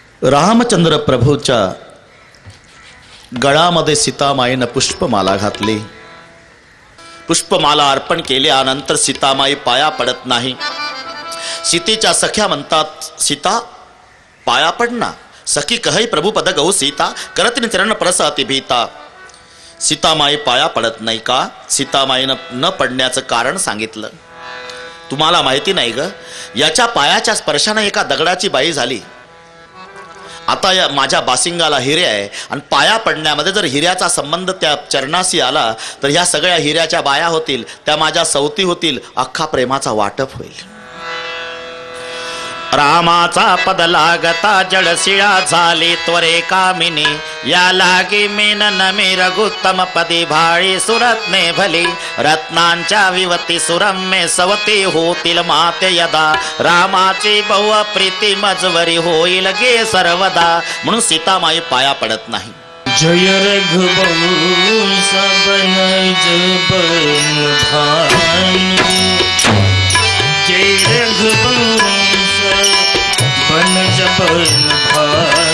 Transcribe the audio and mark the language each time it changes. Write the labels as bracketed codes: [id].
[mr] रामचंद्र प्रभूच्या गळामध्ये सीतामाईनं पुष्पमाला घातली। पुष्पमाला अर्पण केल्यानंतर सीतामाई पाया पडत नाही। सीतेच्या सख्या म्हणतात, सीता पाया पडना। [awa] सखी कहई प्रभू पद गौ सीता, करत चरण परस अति भीता। [mr] सीतामाई पाया पडत नाही का? सीतामाईनं न पडण्याचं कारण सांगितलं। तुम्हाला माहिती नाही ग, याच्या पायाच्या स्पर्शाने एका दगडाची बाई झाली। आता या माझ्या बासिंगाला हिरे आहे आणि पाया पडण्यामध्ये जर हिऱ्याचा संबंध त्या चरणाशी आला तर ह्या सगळ्या हिऱ्याच्या बाया होतील, त्या माझ्या सवती होतील, अख्खा प्रेमाचा वाटप होईल। रामाचा पद लागता जडशिळा झाली त्वरे कामिनी, या लागी मेनन मी रघुत्तम पदी भाळी सुरत्ने भली। रत्नांच्या विवती सुरम्य सवती होतील माते यदा, रामाची बहु प्रीती मजवरी होईल गे सर्वदा। म्हणून सीतामाई पाया पडत नाही। [awa] जय रघुवंश बनज बन भानु, जय रघुवंश बनज बन भानु।